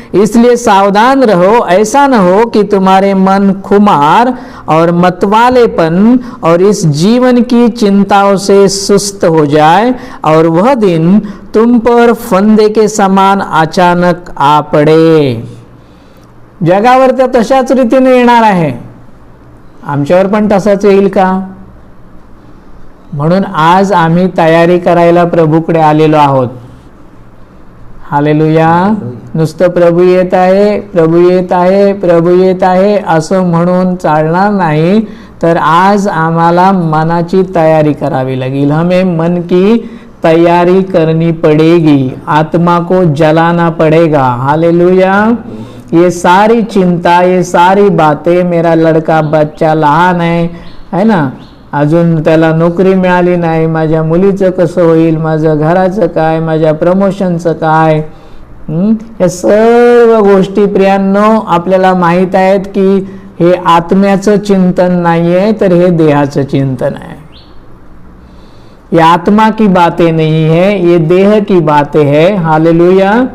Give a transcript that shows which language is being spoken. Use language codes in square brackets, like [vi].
[hi] इसलिए सावधान रहो, ऐसा न हो कि तुम्हारे मन खुमार और मतवालेपन और इस जीवन की चिंताओं से सुस्त हो जाए और वह दिन तुम पर फंदे के समान अचानक आ पड़े. [mr] जगावर तर तशाच रीतीने येणार आहे. आमच्यावर पण तसाच येईल का? म्हणून आज आम्ही तयारी करायला प्रभूकडे आलेलो आहोत. हालेलुया. नुसतं प्रभू येत आहे, प्रभू येत आहे, प्रभू येत आहे असं म्हणून चालणार नाही. तर आज आम्हाला मनाची तयारी करावी लागेल. [hi] हमें मन की तैयारी करनी पड़ेगी. आत्मा को जलाना पड़ेगा. हालेलुया. ये सारी चिंता, ये सारी बातें, [mr] मेरा लड़का बच्चा लहान है ना, अजून त्याला नोकरी मिळाली नाही, माझ्या मुलीचं कसं होईल, माझं घराचं काय, माझ्या प्रमोशनचं काय, या सर्व गोष्टी प्रियांनो आपल्याला माहित आहेत की हे आत्म्याचं चिंतन नाहीये, तर हे देहाचं चिंतन आहे. [hi] ये आत्मा की बातें नहीं है, ये देह की बातें है. हालेलुया.